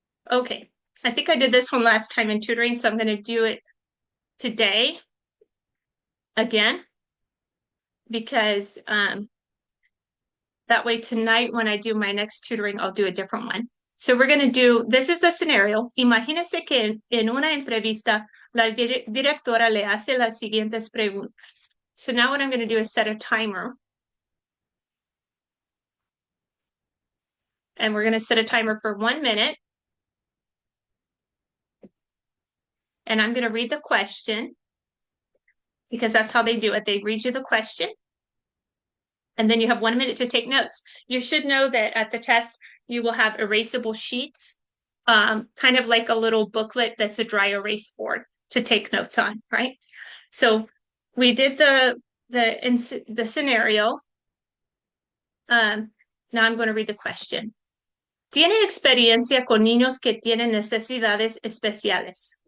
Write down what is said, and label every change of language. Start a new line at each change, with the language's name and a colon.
English: Okay, I think I did this one last time in tutoring, so I'm going to do it today again because that way tonight when I do my next tutoring, I'll do a different one. So we're going to do, this is the scenario.
Spanish: Imagínese que en una entrevista la directora le hace las siguientes preguntas.
English: So now what I'm going to do is set a timer. And we're going to set a timer for 1 minute. And I'm going to read the question because that's how they do it. They read you the question. And then you have 1 minute to take notes. You should know that at the test, you will have erasable sheets, kind of like a little booklet that's a dry erase board to take notes on, right? So we did the scenario. Now I'm going to read the question.
Spanish: ¿Tiene experiencia con niños que tienen necesidades especiales?